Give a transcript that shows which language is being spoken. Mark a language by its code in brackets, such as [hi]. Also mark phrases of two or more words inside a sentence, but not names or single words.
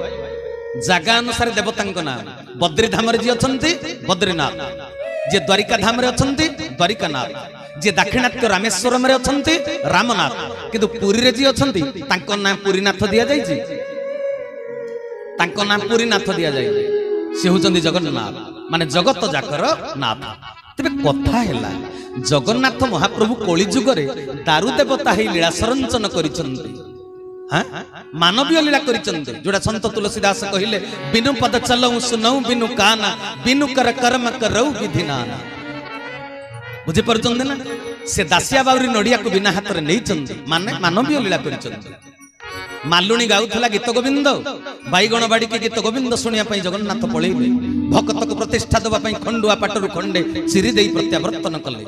[or] ଜାଗା ଅନୁସାର ଦେବତାଙ୍କ ନାମ ବଦ୍ରୀ ଧାମ ରେ ଯେ ଅଛନ୍ତି ବଦ୍ରୀନାଥ ଯେ ଦ୍ୱାରିକା ଧାମ ରେ ଅଛନ୍ତି ଦ୍ୱାରିକାନାଥ ଯେ ଦକ୍ଷିଣାତ୍ୟ ରାମେଶ୍ୱରମ ରେ ଅଛନ୍ତି ରାମନାଥ କିନ୍ତୁ ପୁରୀ ରେ ଯେ ଅଛନ୍ତି ତାଙ୍କ ନାମ ପୁରୀନାଥ ଦିଆ ଯାଇଛି ତାଙ୍କ ନାମ ପୁରୀନାଥ ଦିଆ ଯାଏ ସେ ହେଉଛନ୍ତି ଜଗନ୍ନାଥ ମାନେ ଜଗତ ଯାହାର ନାଥ ତେବେ କଥା ହେଲା ଜଗନ୍ନାଥ ମହାପ୍ରଭୁ କଳି ଯୁଗରେ ଦାରୁ ଦେବତା ହେ ଲୀଳା ସଞ୍ଚରଣ କରିଛନ୍ତି ମାନବୀୟ ଲୀଳା କରିଛନ୍ତି ଯୋଉଟା ସନ୍ତ ତୁଳସୀଦାସ କହିଲେ [awa] बिनु पद चलउ सुनउ बिनु काना बिनु कर कर्म करउ बिधिनाना। [or] ବୁଝିପାରୁଛନ୍ତି ନା ସେ ଦାସିଆ ବାଉରୀ ନଡିଆକୁ ବିନା ହାତରେ ନେଇଛନ୍ତି ମାନେ ମାନବୀୟ ଲୀଳା କରିଛନ୍ତି। ମାଲୁଣୀ ଗାଉଥିଲା ଗୀତ ଗୋବିନ୍ଦ ବାଇଗଣ ବାଡିକି ଗୀତ ଗୋବିନ୍ଦ ଶୁଣିବା ପାଇଁ ଜଗନ୍ନାଥ ପଳେଇଲେ ଭକ୍ତକୁ ପ୍ରତିଷ୍ଠା ଦେବା ପାଇଁ ଖଣ୍ଡୁଆ ପାଟରୁ ଖଣ୍ଡେ ଚିରି ଦେଇ ପ୍ରତ୍ୟାବର୍ତ୍ତନ କଲେ।